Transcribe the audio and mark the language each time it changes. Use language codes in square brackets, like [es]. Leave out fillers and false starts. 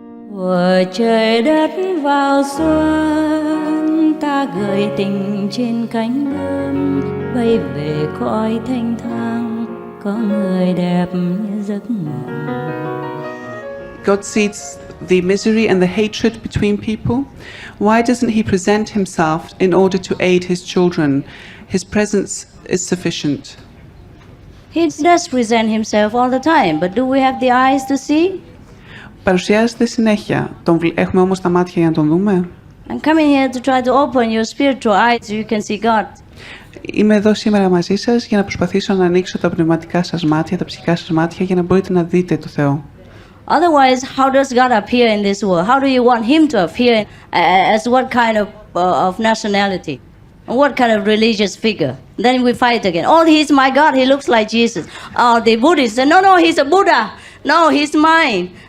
[vi] Của trời đất vào xuân, ta gửi tình trên cánh bướm, bay về cõi thanh thang, có người đẹp như giấc mộng. [en] God sees the misery and the hatred between people. Why doesn't he present himself in order to aid his children? His presence is sufficient. He does present himself all the time, but do we have the eyes to see? [el] Παρουσιάζεται συνέχεια. Έχουμε όμως τα μάτια για να τον δούμε. [en] I'm coming here to try to open your spiritual eyes so you can see God. [el] Είμαι εδώ σήμερα μαζί σας για να προσπαθήσω να ανοίξω τα πνευματικά σας μάτια, τα ψυχικά σας μάτια για να μπορείτε να δείτε το Θεό. [en] Otherwise, how does God appear in this world? How do you want him to appear as what kind of nationality? What kind of religious figure? Then we fight again. Oh, he's my God, he looks like Jesus. Oh, the Buddhists say, no, he's a Buddha. No, he's mine.